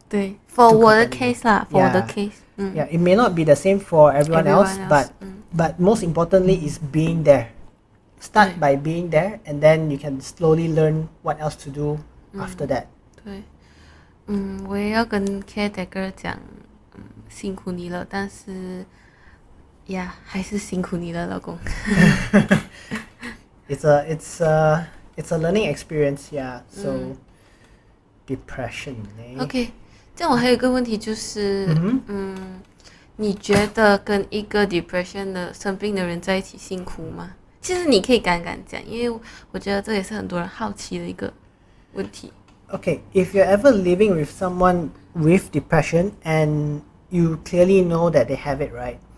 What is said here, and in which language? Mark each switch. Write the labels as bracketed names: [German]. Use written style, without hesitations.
[English] 对 ，for [Chinese] 我的 [English] case 啦 ，for 我的 case， Yeah, it may not be the same for everyone else, but most importantly is being there. Start by being there, and then you can slowly learn what else to do after that. [Chinese] 对，我也要跟 caretaker 讲，辛苦你了，但是呀，还是辛苦你了，老公。 [English] It's a learning experience, yeah. So depression. [Chinese] OK， 这样我还有一个问题就是，你觉得跟一个 depression 的生病的人在一起辛苦吗？其实你可以敢讲，因为我觉得这也是很多人好奇的一个问题。 [English] Okay, if you're ever living with someone with depression and you clearly know that they have it, right?